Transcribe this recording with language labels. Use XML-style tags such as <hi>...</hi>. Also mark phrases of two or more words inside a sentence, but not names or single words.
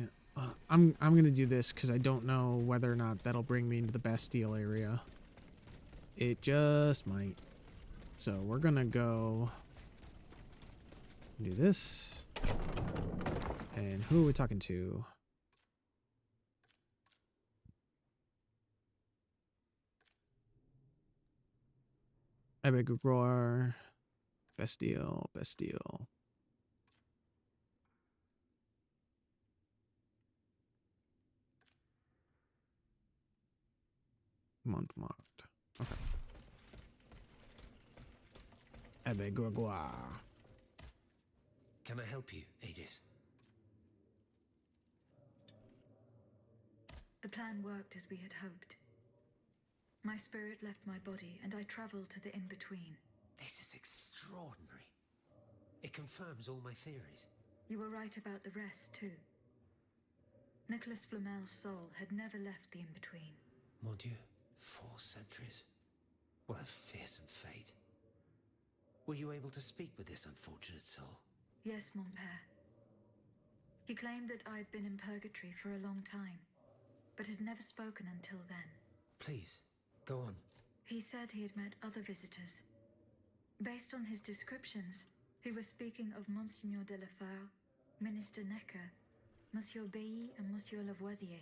<en>I'm gonna do this because I don't know whether or not that'll bring me into the Bastille area. It just might. So we're gonna go do this. And who are we talking to? Abbe Grégoire. Bastille. Montmartre. Okay. Abbe Grégoire. Can I help you, Aegis? The plan worked as we had hoped. My spirit left my body, and I traveled to the in-between. This is extraordinary. It confirms all my theories. You were right about the rest, too. Nicholas Flamel's soul had never left the In-Between.</en> <fr>Mon Dieu,</fr> <en>4 centuries. What a fearsome fate. Were you able to speak with this unfortunate soul? Yes,</en> <fr>mon père.</fr> <en>He claimed that I'd been in purgatory for a long time, but had never spoken until then. Please, go on. He said he had met other visitors. Based on his descriptions, he was speaking of Monseigneur de la Feur, Minister Necker, Monsieur Bailly and Monsieur Lavoisier.</en>